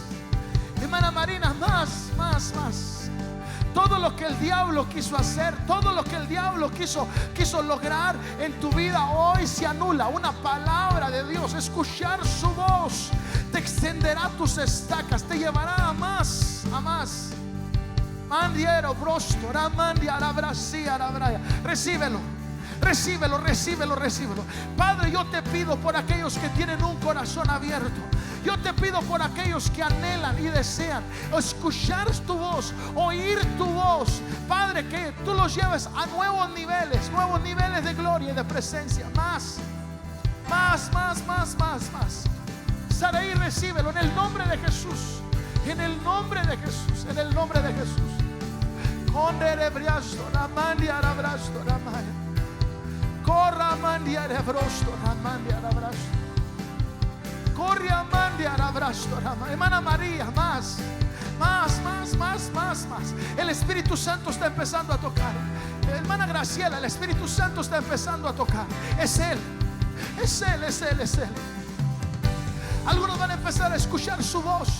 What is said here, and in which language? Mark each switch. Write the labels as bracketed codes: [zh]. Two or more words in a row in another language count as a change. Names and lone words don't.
[es] Hermana Marina, más, más, más. Todo lo que el diablo quiso hacer, todo lo que el diablo quiso lograr en tu vida, hoy se anula. Una palabra de Dios, escuchar su voz, te extenderá tus estacas, te llevará a más, a más. Mandiero brosto, ramandiara brasía, rabraya. Recíbelo, recíbelo, recíbelo, recíbelo. Padre, yo te pido por aquellos que tienen un corazón abierto. Yo te pido por aquellos que anhelan y desean escuchar tu voz, oír tu voz. Padre, que tú los lleves a nuevos niveles de gloria y de presencia. Más, más, más, más, más, más. Saraí, recíbelo en el nombre de Jesús. En el nombre de Jesús. En el nombre de Jesús. Corra mandia rebrosto, mandia abrazo. Corria mandia abrazo. Hermana María, más, más, más, más, más, más. El Espíritu Santo está empezando a tocar. Hermana Graciela, el Espíritu Santo está empezando a tocar. Es Él, es Él, es Él, es Él. Algunos van a empezar a escuchar su voz.